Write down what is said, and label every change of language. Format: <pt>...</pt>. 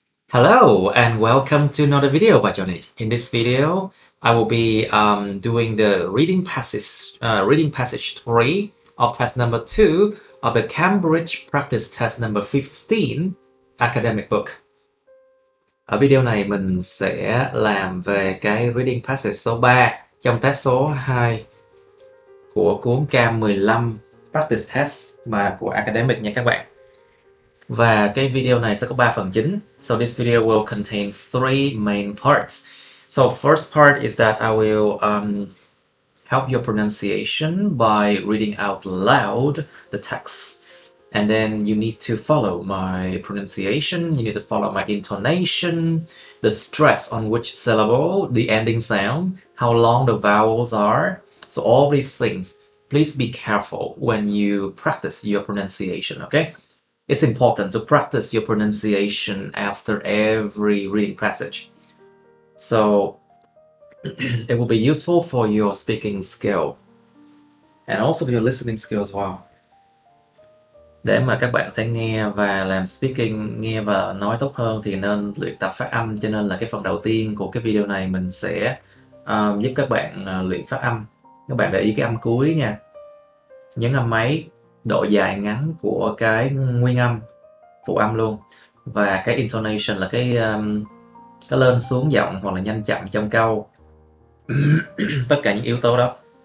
<en>Hello and welcome to another video by Johnny. In this video, I will be doing the reading passage 3 of test number 2 of the Cambridge Practice Test number 15 academic book.</en> <vi>Ở video này mình sẽ làm về cái reading passage số 3 trong test số 2 của cuốn Cam 15 Practice Test mà của academic nha các bạn. Và cái video này sẽ có 3 phần chính.</vi> <en>So this video will contain 3 main parts. So first part is that I will help your pronunciation by reading out loud the text. And then you need to follow my pronunciation, you need to follow my intonation, the stress on which syllable, the ending sound, how long the vowels are. So all these things, please be careful when you practice your pronunciation, okay? It's important to practice your pronunciation after every reading passage. So it will be useful for your speaking skill and also for your listening skill as well.</en> <vi>Để mà các bạn có thể nghe và làm speaking, nghe và nói tốt hơn thì nên luyện tập phát âm. Cho nên là cái phần đầu tiên của cái video này mình sẽ giúp các bạn luyện phát âm. Các bạn để ý cái âm cuối nha. Nhấn âm máy, độ dài ngắn của cái nguyên âm, phụ âm luôn, và cái intonation là cái lên xuống giọng hoặc là nhanh chậm trong câu. Tất cả những yếu tố đó.</vi>